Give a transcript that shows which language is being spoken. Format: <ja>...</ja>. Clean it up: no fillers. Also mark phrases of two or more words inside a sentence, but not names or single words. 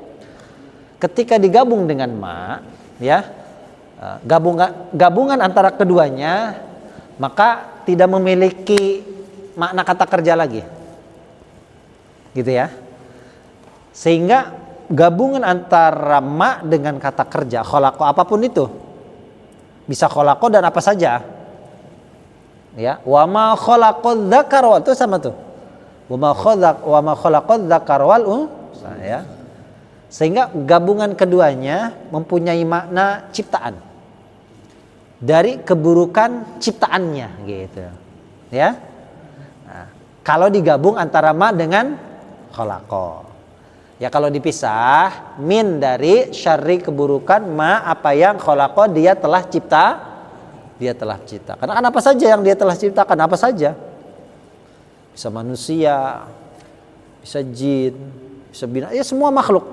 <id>Ketika digabung dengan ya, gabungan antara keduanya, maka tidak memiliki makna kata kerja lagi, gitu ya. Sehingga gabungan antara dengan kata kerja, khalaqa apapun itu, bisa khalaqa dan apa saja, ya.</id> <ar>وما خلق الذكر وال,</ar> <id>itu sama tuh.</id> <ar>وما خلق الذكر والأنثى, ya.</ar> <id>Sehingga gabungan keduanya mempunyai makna ciptaan dari keburukan ciptaannya, gitu, ya. Nah, kalau digabung antara dengan khalaqa, ya, kalau dipisah min dari syarri keburukan, apa yang khalaqa dia telah cipta, Karena kan apa saja yang dia telah ciptakan, apa saja, bisa manusia, bisa jin, bisa binatang, ya semua makhluk.</id>